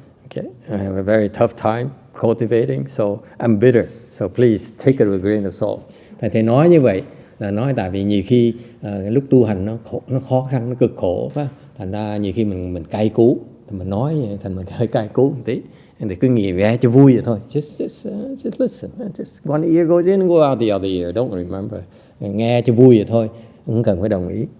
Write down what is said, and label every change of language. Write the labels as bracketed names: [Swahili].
[English] Okay, I have a very tough time cultivating, so I'm bitter. So please take it with a grain of salt. [Vietnamese] Thầy nói như vậy là nói tại vì nhiều khi lúc tu hành nó khó khăn, nó cực khổ quá. Thành ra nhiều khi mình cay cú, mình nói thành mình hơi cay cú một tí, thì cứ nghe cho vui vậy thôi. [English] Just listen. Just one ear goes in and go out the other ear. Don't remember. [Vietnamese] Nghe cho vui vậy thôi, không cần phải đồng ý.